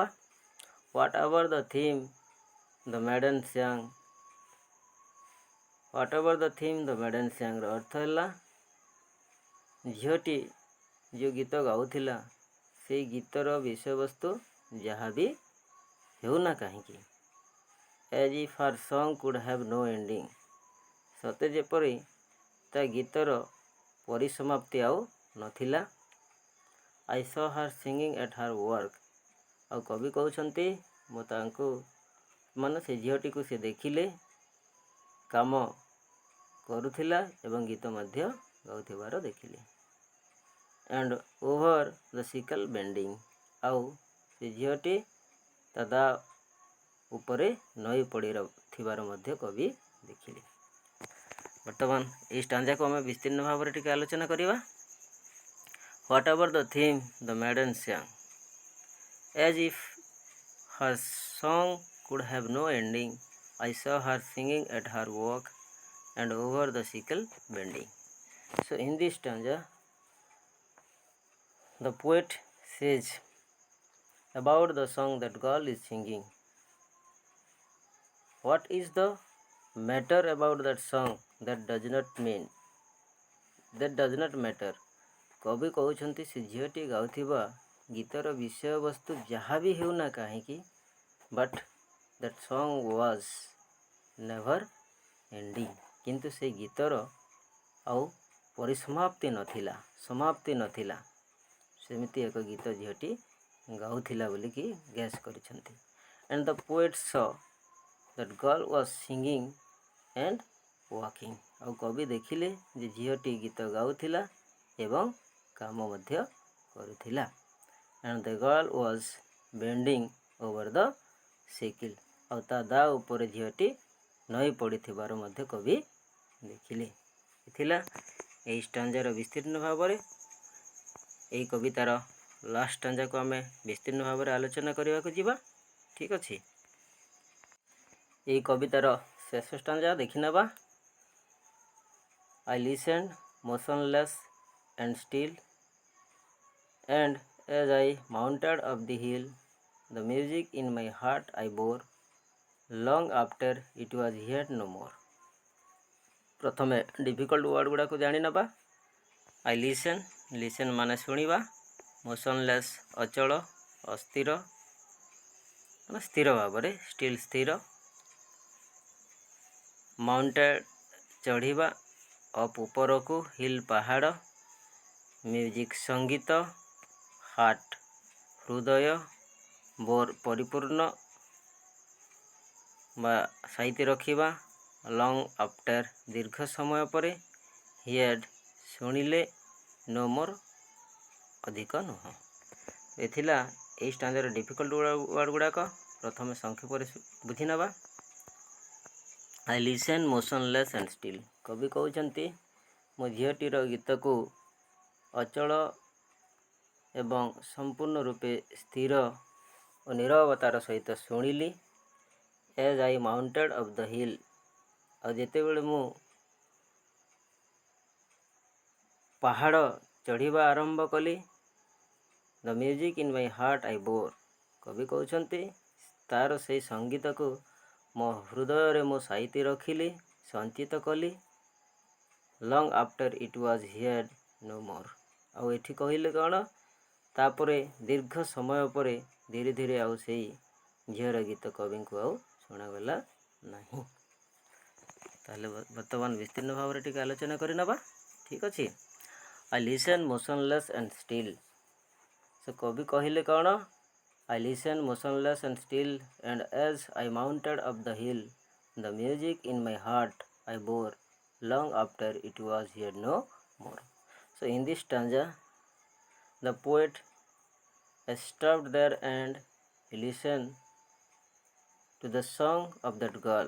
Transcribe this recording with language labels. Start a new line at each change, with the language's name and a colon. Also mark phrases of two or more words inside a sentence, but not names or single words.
English: What ever the theme the maiden sang, What ever the theme the maiden sangର
Odia: ଅର୍ଥ ହେଲା ଝିଅଟି ଯେଉଁ ଗୀତ ଗାଉଥିଲା ସେଇ ଗୀତର ବିଷୟବସ୍ତୁ ଯାହା ବି ହେଉନା କାହିଁକି,
English: as if her song could have no ending,
Odia: ସତେ ଯେପରି ତା ଗୀତର ପରିସମାପ୍ତି ଆଉ ନଥିଲା।
English: I saw her singing at her work.
Odia: ଆଉ କବି କହୁଛନ୍ତି ମୁଁ ତାଙ୍କୁ ମାନେ ସେ ଝିଅଟିକୁ ସେ ଦେଖିଲେ କାମ କରୁଥିଲା ଏବଂ ଗୀତ ମଧ୍ୟ ଗାଉଥିବାର ଦେଖିଲେ।
English: and over the sickle bending,
Odia: ଆଉ ସେ ଝିଅଟି ତା ଦା ଉପରେ ନଈ ପଡ଼ିଥିବାର ମଧ୍ୟ କବି ଦେଖିଲେ। ବର୍ତ୍ତମାନ এই ଷ୍ଟାଞ୍ଜାକୁ ଆମେ ବିସ୍ତୀର୍ଣ୍ଣ ଭାବରେ ଟିକେ ଆଲୋଚନା କରିବା।
English: What ever the theme the maiden sang, as if her song could have no ending, I saw her singing at her work and over the sickle bending. So in this stanza, the poet says about the song that girl is singing. What is the matter about that song that does not matter?
Odia: କବି କହୁଛନ୍ତି ସେ ଝିଅଟି ଗାଉଥିବା ଗୀତର ବିଷୟବସ୍ତୁ ଯାହା ବି ହେଉନା କାହିଁକି,
English: but that song was never ending,
Odia: କିନ୍ତୁ ସେ ଗୀତର ଆଉ ପରିସମାପ୍ତି ନଥିଲା, ସେମିତି ଏକ ଗୀତ ଝିଅଟି ଗାଉଥିଲା ବୋଲିକି ଗେସ୍ କରିଛନ୍ତି।
English: and the poet saw that girl was singing and walking,
Odia: ଆଉ କବି ଦେଖିଲେ ଯେ ଝିଅଟି ଗୀତ ଗାଉଥିଲା ଏବଂ କାମ ମଧ୍ୟ କରୁଥିଲା।
English: and the girl was bending over the sickle,
Odia: ଆଉ ତା ଦା ଉପରେ ଝିଅଟି ନଈ ପଡ଼ିଥିବାର ମଧ୍ୟ କବି ଦେଖିଲେ। ଥିଲା ଏହି ଷ୍ଟାଞ୍ଜାର ବିସ୍ତୀର୍ଣ୍ଣ ଭାବରେ। ଏହି କବିତାର ଲାଷ୍ଟ ଷ୍ଟାଞ୍ଜାକୁ ଆମେ ବିସ୍ତୀର୍ଣ୍ଣ ଭାବରେ ଆଲୋଚନା କରିବାକୁ ଯିବା। ଠିକ୍ ଅଛି, ଏହି କବିତାର ଶେଷ ଷ୍ଟାଞ୍ଜା ଦେଖିନେବା।
English: I listened motionless and still, and as I mounted up the hill, the music in my heart I bore, long after it was heard no more.
Odia: ପ୍ରଥମେ
English: difficult word
Odia: ଗୁଡ଼ାକୁ ଜାଣିନେବା।
English: I listen
Odia: ମାନେ ଶୁଣିବା, motionless ଅଚଳ ଅସ୍ଥିର ମାନେ ସ୍ଥିର ଭାବରେ, still ସ୍ଥିର, mounted ଚଢ଼ିବା, up ଉପରକୁ, hill ପାହାଡ଼, music ସଙ୍ଗୀତ, heart ହୃଦୟ, bore ପରିପୂର୍ଣ୍ଣ ବା ସାଇତି ରଖିବା,
English: long after
Odia: ଦୀର୍ଘ ସମୟ ପରେ, heard ଶୁଣିଲେ,
English: no more
Odia: ଅଧିକ ନୁହଁ। ଏ ଥିଲା ଏହି ଷ୍ଟାଞ୍ଜାର
English: difficult word
Odia: ଗୁଡ଼ାକ। ପ୍ରଥମେ ସଂକ୍ଷେପରେ ବୁଝିନେବା।
English: I listen motionless and still,
Odia: କବି କହୁଛନ୍ତି ମୋ ଝିଅଟିର ଗୀତକୁ ଅଚଳ ଏବଂ ସମ୍ପୂର୍ଣ୍ଣ ରୂପେ ସ୍ଥିର ଓ ନିରବତାର ସହିତ ଶୁଣିଲି।
English: as I mounted up the hill,
Odia: ଆଉ ଯେତେବେଳେ ମୁଁ ପାହାଡ଼ ଚଢ଼ିବା ଆରମ୍ଭ କଲି,
English: the music in my heart I bore,
Odia: କବି କହୁଛନ୍ତି ତାର ସେଇ ସଙ୍ଗୀତକୁ ମୋ ହୃଦୟରେ ମୁଁ ସାଇତି ରଖିଲି, ସଞ୍ଚିତ କଲି।
English: long after it was heard no more,
Odia: ଆଉ ଏଠି କହିଲେ କ'ଣ, ତାପରେ ଦୀର୍ଘ ସମୟ ପରେ ଧୀରେ ଧୀରେ ଆଉ ସେଇ ଝିଅର ଗୀତ କବିଙ୍କୁ ଆଉ ଶୁଣାଗଲା ନାହିଁ। ତାହେଲେ ବର୍ତ୍ତମାନ ବିସ୍ତୀର୍ଣ୍ଣ ଭାବରେ ଟିକେ ଆଲୋଚନା କରିନେବା। ଠିକ୍ ଅଛି,
English: I listen motionless and still,
Odia: ସେ କବି କହିଲେ କ'ଣ,
English: I listened motionless and still, and as I mounted up the hill, the music in my heart I bore, long after it was heard no more. So in this stanza, the poet stopped there and listened to the song of that girl.